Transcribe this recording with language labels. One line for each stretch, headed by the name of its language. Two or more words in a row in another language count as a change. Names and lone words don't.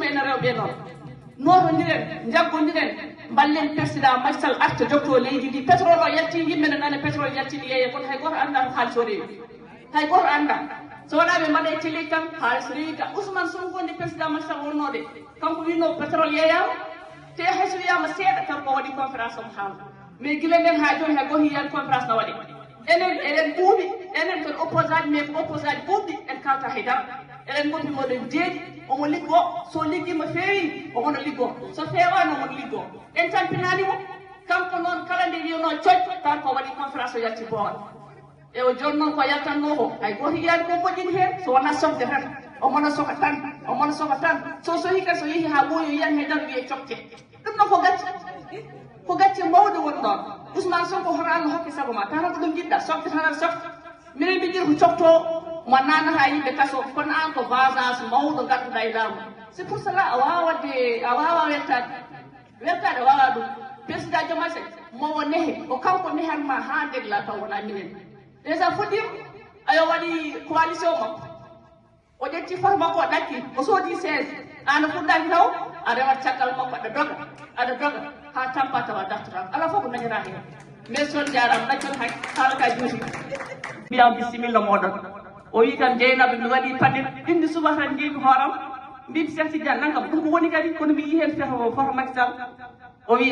Fula: enen rewɓe noon notodiren jaggodiren mballen président Macky Sall arta jokko leydi ndi pétrole o yalti yimɓe ne nane pétrole yaltiɗi yeeye kono hay goto anda ko haalis o rewi hay goto anda so wona ɓe mbaɗa e télé tan haalis rewi ka Ousmane Sonko ndi président Macky Sall wonnoɗe kanko wino pétrole yeeyama te hayso wiyama seeɗa kanko waɗi conférence omo haala mais guila nden ha joni hay goto yiyani conférence no waɗi enen ɓuuɓi enen kon opposé aji mais ko opposé aji ɓuuɓɗi en kawta haydara eɗen goppi moɗen deeɗi omo liggo so liggima feewi omono liggo so fewani omono liggo en tampinanimo kanko noon kala nde wiyano coñ tan ko waɗi conférence o yalti boowal e o joni noon ko yaltanno ko hay goto yiyani ko moƴƴini hen so wona sofde tan o mona soka tan so hikka so yehi ha ɓooyo yiyan Haydara wiye cokke ɗum noon ko gacce mawde woni ɗon Ousmane Sonko hoto Allah hokki sago ma tan ko ɗum jiɗɗa softe tan aɗa softa minen mbi jiɗi ko cofto mo nanata yimɓe kaso kono an ko vasage mawɗo gadduɗa e laamu
French: c'est pour cela
Fula: a wawa wertade wawa ɗum président Diomaye Faye mowo nehe o kanko nehatma ha ndegla taw wona minen déjà foɗɗima ayo waɗi coalition makko o ƴetti foto makko o ɗakki o soodi 16 an fuɗɗaki taw a rewat caggal makko aɗa doga ha tampa tawa dartotako ala fof ko dañata hen mais son jarama ɗaccon hay haalaka juuti mbiyam bisimilla moɗon o wi kam Dieynaba mi waɗi paɗel indi suba tan jeeyi hooram mbimi Cheikh Tidiane naggam ɗum ko woni kadi kono mi yi hen foto Macky Sall o wi